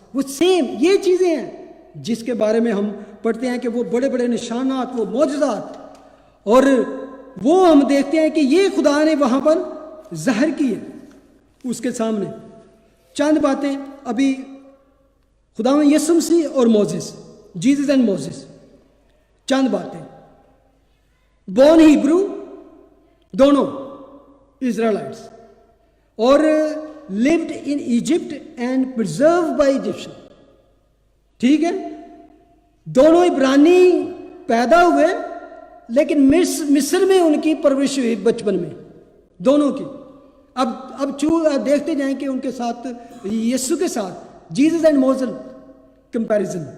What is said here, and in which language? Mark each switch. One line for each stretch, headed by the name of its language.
Urdu: وہ سیم یہ چیزیں ہیں جس کے بارے میں ہم پڑھتے ہیں کہ وہ بڑے بڑے نشانات, وہ معجزات, اور وہ ہم دیکھتے ہیں کہ یہ خدا نے وہاں پر ظاہر کی ہے اس کے سامنے. چند باتیں ابھی خدا میں یسوع مسیح اور موزس, جیزس اینڈ موزس, چند باتیں.
English: born Hebrew
Urdu: دونوں
English: Israelites, اور lived in Egypt and preserved by Egyptian.
Urdu: ٹھیک ہے, دونوں عبرانی پیدا ہوئے لیکن مصر میں ان کی پرورش ہوئی بچپن میں, دونوں کی. اب دیکھتے جائیں کہ ان کے ساتھ یسوع کے ساتھ جیزس اینڈ موزس کمپیریزن.